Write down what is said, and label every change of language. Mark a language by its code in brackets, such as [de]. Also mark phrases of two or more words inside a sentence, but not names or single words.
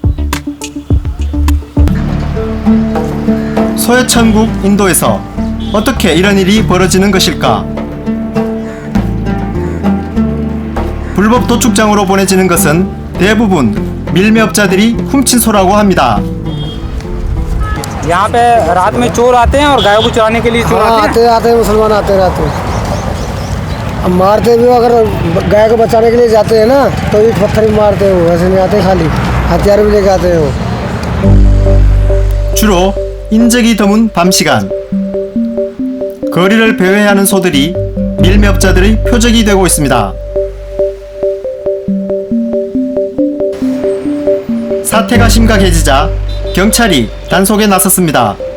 [ko] 소의 천국 인도에서 어떻게 이런 일이 벌어지는 것일까? 불법 도축장으로 보내지는 것은 대부분 밀매업자들이 훔친 소라고 합니다. [hi] यहाँ पे रात में चोर आते हैं और गायों को चराने के लिए चोर आते हैं मुसलमान आते रहते हैं। अब मारते भी हो, अगर गाय को बचाने के लिए जाते हैं ना तो ईंट पत्थर भी मारते हो, वैसे नहीं आते, खाली हथियार भी लेके आते हो। [ko] 주로 인적이 드문 밤 시간 거리를 배회하는 소들이 밀매업자들의 표적이 되고 있습니다. 사태가 심각해지자 경찰이 단속에 나섰습니다.